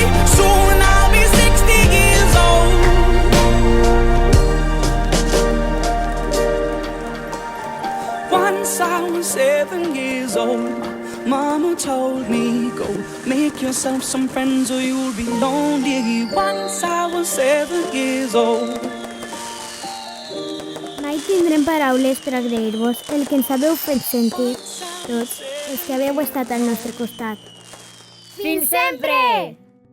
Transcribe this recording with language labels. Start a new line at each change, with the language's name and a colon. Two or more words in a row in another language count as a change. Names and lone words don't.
English: Soon I'll be 60 years old. Once I was 7 years old. Mama told me, go make yourself some friends or you'll be lonely. Once I was 7 years old.
Catalan: Mai tindrem paraules per agrair-vos el que ens haveu fet sentir tots els que haveu estat al nostre costat. Fins sempre!